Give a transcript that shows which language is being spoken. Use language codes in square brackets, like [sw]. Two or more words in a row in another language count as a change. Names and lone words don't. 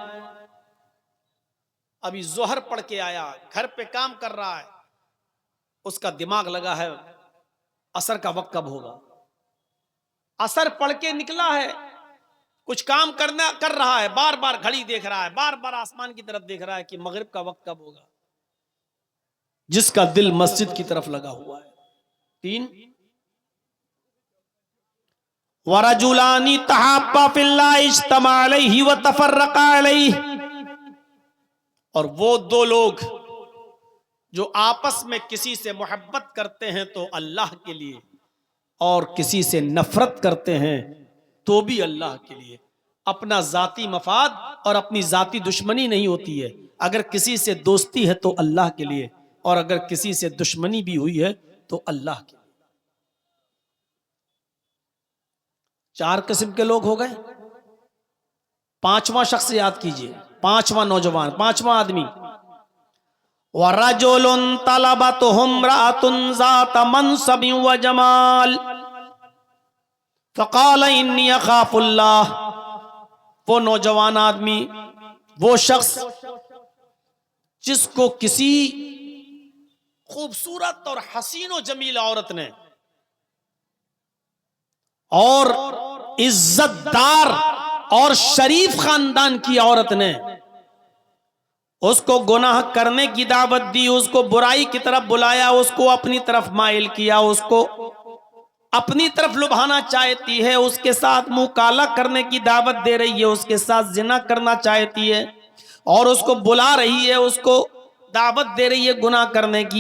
[hi] अभी जोहर पढ़ के आया, घर पे काम कर रहा है, उसका दिमाग लगा है असर का वक्त कब होगा। असर पढ़ के निकला है, कुछ काम कर रहा है, बार बार घड़ी देख रहा है, बार बार आसमान की तरफ देख रहा है कि मगरिब का वक्त कब होगा। जिसका दिल मस्जिद की तरफ लगा हुआ है। [ar] 3 ورجلان تحابا في الله اجتمعا عليه وتفرقا عليه, [hi] और वो 2 लोग जो आपस में किसी से मोहब्बत करते हैं तो अल्लाह के लिए, और किसी से नफरत करते हैं तो भी अल्लाह के लिए। अपना जाती मफाद और अपनी जाती दुश्मनी नहीं होती है। अगर किसी से दोस्ती है तो अल्लाह के लिए, और अगर किसी से दुश्मनी भी हुई है तो अल्लाह के लिए। 4 किस्म के लोग हो गए। 5वां शख्स याद कीजिए, 5वां नौजवान, 5वां आदमी। [ar] ورجل طلبته امرأة ذات منصب وجمال فقال إني أخاف الله, [hi] वो नौजवान आदमी, वो शख्स जिसको किसी खूबसूरत और हसीन व जमील औरत ने और इज्जतदार और शरीफ खानदान की औरत ने उसको गुनाह करने की दावत दी, उसको बुराई की तरफ बुलाया, उसको अपनी तरफ माइल किया, उसको अपनी तरफ लुभाना चाहती है, उसके साथ मुंह काला करने की दावत दे रही है, उसके साथ जिना करना चाहती है और उसको बुला रही है, उसको दावत दे रही है गुनाह करने की।